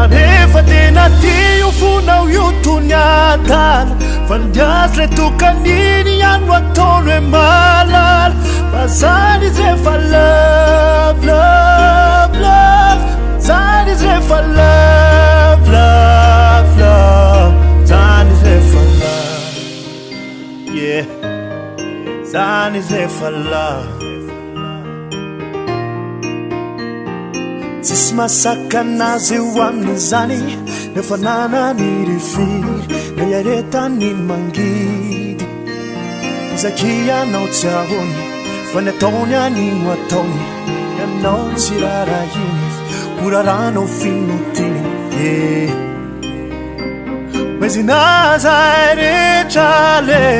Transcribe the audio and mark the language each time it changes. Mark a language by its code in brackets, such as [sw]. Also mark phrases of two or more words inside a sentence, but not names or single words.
[mg] rehefa tena ty io fonao io tony adala fa ndiazy le tokaniny ihany no ataony hoe malala fa zany izy rehefa [en] love love love [mg] zany izy rehefa [en] love love love [mg] zany izy rehefa [en] love yeah [mg] zany izy rehefa love tsisy masaka anazy eo aminy zany nefa nanany rifiry na iaretany mangidy izaky ianao tsy ahony fa ny ataony anino ataony ianao tsy rarahiny oraranao finotiny hoe zinazay rehetra le